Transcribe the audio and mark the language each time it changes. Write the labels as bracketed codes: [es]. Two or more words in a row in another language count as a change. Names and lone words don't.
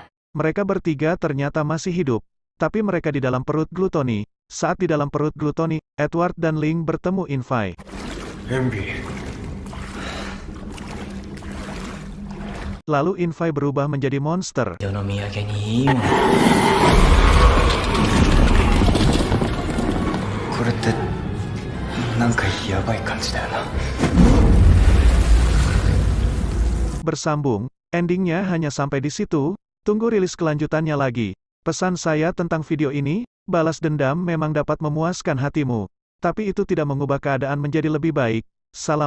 [id] Mereka bertiga ternyata masih hidup, tapi mereka di dalam perut Gluttony. Saat di dalam perut Gluttony, Edward dan Ling bertemu Infai. エンビ Lalu Infai berubah menjadi monster. [ja] 世の土産にいいもんこれってなんかやばい感じだよな [id] Bersambung, endingnya hanya sampai di situ, tunggu rilis kelanjutannya lagi. Pesan saya tentang video ini, balas dendam memang dapat memuaskan hatimu. Tapi itu tidak mengubah keadaan menjadi lebih baik.